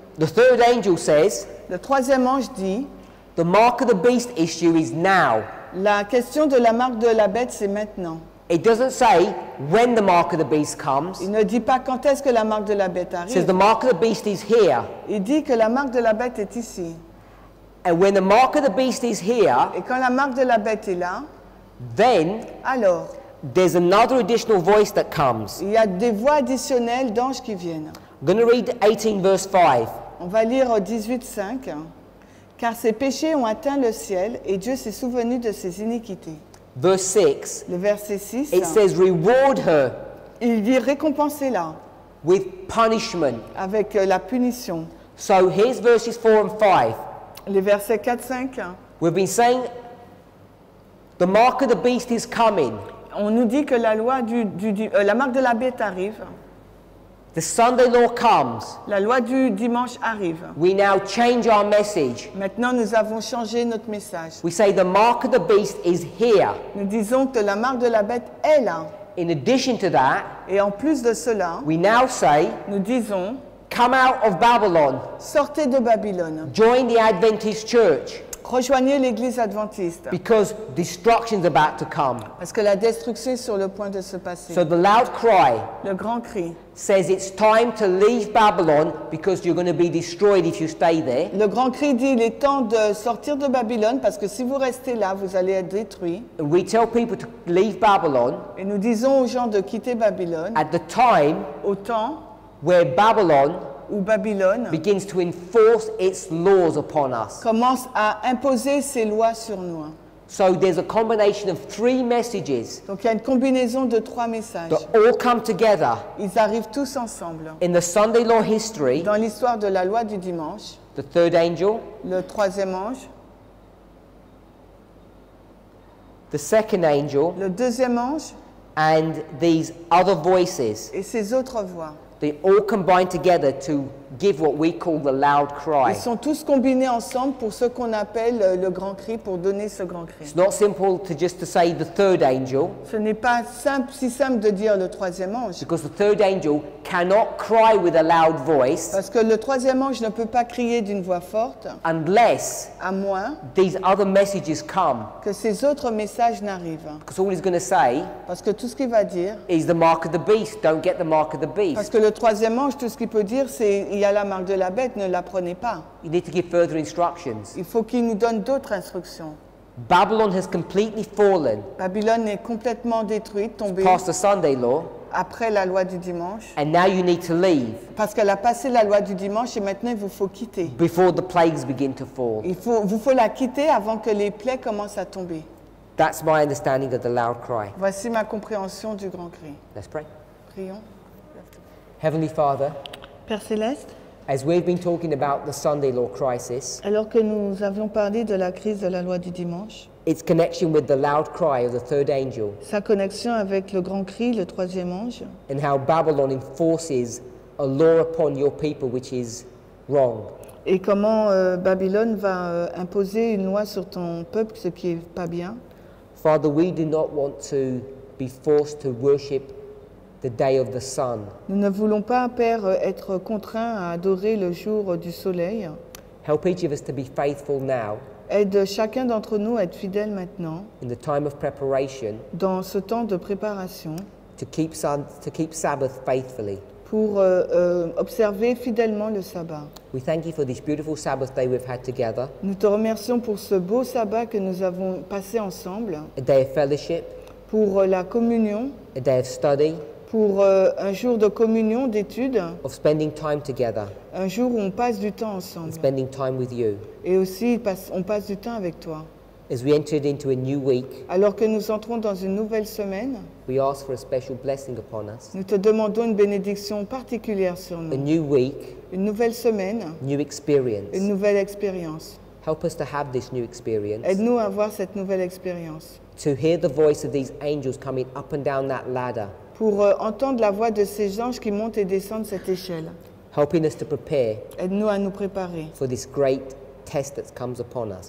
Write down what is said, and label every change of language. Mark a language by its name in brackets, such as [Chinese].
[English] the third angel says, [French] le troisième ange dit, [English] the mark of the beast issue is now. [French] la question de la marque de la bête, c'est maintenant. [English] It doesn't say when the mark of the beast comes. [French] Il ne dit pas quand est-ce que la marque de la bête [English] It says [French] arrive. [English] the mark of the beast is here. [French] Il dit que la marque de la bête est ici. [English] And when the mark of the beast is here, [French] Et quand la marque de la bête est là, [English] then [French] alors, [English] there's another additional voice that comes. [French] il y a des voix additionnelles d'anges qui viennent. [English] I'm going to read 18 verse 5. [French] On va lire au 18:5. Car ses péchés ont atteint le ciel et Dieu s'est souvenu de ses iniquités. [English] Verse 6, [French] Le verset 6, [English] it says, reward her [French] il dit récompensez-la [English] with punishment. [French] avec la punition. [English] So here's verses 4 and 5. [French] Les versets 4, 5, [English] We've been saying the mark of the beast is coming. [French] on nous dit que la loi la marque de la bête arrive. [English] The Sunday law comes. [French] La loi du dimanche arrive. [English] We now change our message. [French] Maintenant, nous avons changé notre message. [English] We say the mark of the beast is here. [French] Nous disons que la marque de la bête est là. [English] In addition to that, [French] Et en plus de cela, [English] we now say, [French] nous disons, [English] come out of Babylon, [French] sortez de Babylone, [English] join the Adventist church, [French] rejoignez l'église adventiste, [English] because destruction's about to come. [French] parce que la destruction est sur le point de se passer. [English] So the loud cry [French] Le grand cri. [English] says it's time to leave Babylon because you're going to be destroyed if you stay there. [French] Le grand cri dit, il est temps de sortir de Babylone, parce que si vous restez là, vous allez être détruits. [English] And we tell people to leave Babylon [French] Et nous disons aux gens de quitter Babylone, [English] at the time [French] au temps [English] where Babylon [French] où Babylone [English] begins to enforce its laws upon us. [French] commence à imposer ses lois sur nous. [English] So there's a combination of 3 messages [French] Donc il y a une combinaison de 3 messages. [English] that all come together [French] Ils arrivent tous ensemble. [English] in the Sunday law history. [French] Dans l'histoire de la loi du dimanche, [English] The third angel, [French] le troisième ange, [English] the second angel, [French] le deuxième ange [English] and these other voices. [French] et ses autres voix. [English] They all combine together to give what we call the loud cry. [French] Ils sont tous combinés ensemble pour ce qu'on appelle le grand cri, pour donner ce grand cri. [English] It's not simple to just to say the third angel, [French] Ce n'est pas si simple de dire le troisième ange, [English] because the third angel cannot cry with a loud voice [French] parce que le troisième ange ne peut pas crier d'une voix forte, [English] unless [French] à moins [English] these other messages come. [French] que ces autres messages n'arrivent. [English] Because all he's going to say [French] Parce que tout ce qu'il va dire, [English] is the mark of the beast. Don't get the mark of the [French] parce [English] beast. [French] que le troisième ange, tout ce qu'il peut dire, c'est il y a la marque de la bête, ne la prenez pas. [English] You need to give further instructions. [French] Il faut qu'il nous donne d'autres instructions. [English] Babylon has completely fallen [French] Babylone est complètement détruite, tombée [English] past the Sunday law, [French] après la loi du dimanche, [English] and now you need to leave [French] parce qu'elle a passé la loi du dimanche et maintenant il vous faut quitter. [English] before the plagues begin to fall. [French] Vous faut la quitter avant que les plaies commencent à tomber. [English] That's my understanding of the loud cry. [French] Voici ma compréhension du grand cri. [English] Let's pray. [French] Prions. [English] Heavenly Father, [French] Père Céleste, [English] as we've been talking about the Sunday law crisis, [French] alors que nous avions parlé de la crise de la loi du dimanche, [English] its connection with the loud cry of the third angel, [French] sa connexion avec le grand cri, le troisième ange, [English] and how Babylon enforces a law upon your people which is wrong. [French] Et comment Babylone va imposer une loi sur ton peuple, ce qui est pas bien. [English] Father, we do not want to be forced to worship the day of the sun. [French] Nous ne voulons pas, Père, être contraints à adorer le jour du soleil. [English] Help each of us to be faithful now [French] Aide chacun d'entre nous à être fidèle maintenant, [English] in the time of preparation [French] dans ce temps de préparation, [English] to keep Sabbath faithfully. [French] pour observer fidèlement le sabbat. [English] We thank you for this beautiful Sabbath day we've had together, [French] Nous te remercions pour ce beau sabbat que nous avons passé ensemble, [English] a day of fellowship, [French] pour la communion, [English] a day of study, [French] pour un jour de communion, d'études, [English] of spending time together, [French] un jour où on passe du temps ensemble. [English] and spending time with you. [French] Et aussi, on passe du temps avec toi. [English] As we entered into a new week, [French] Alors que nous entrons dans une nouvelle semaine, [English] we ask for a special blessing upon us. [French] nous te demandons une bénédiction particulière sur [English] A [French] nous. [English] new week, [French] Une nouvelle semaine, [English] new experience. [French] une nouvelle expérience. [English] Help us to have this new experience, [French] Aide-nous à avoir cette nouvelle expérience. [English] to hear the voice of these angels coming up and down that ladder, [French] Pour entendre la voix de ces anges qui montent et descendent cette échelle. [English] helping us to prepare [French] Aide-nous à nous préparer [English] for this great test that comes upon us.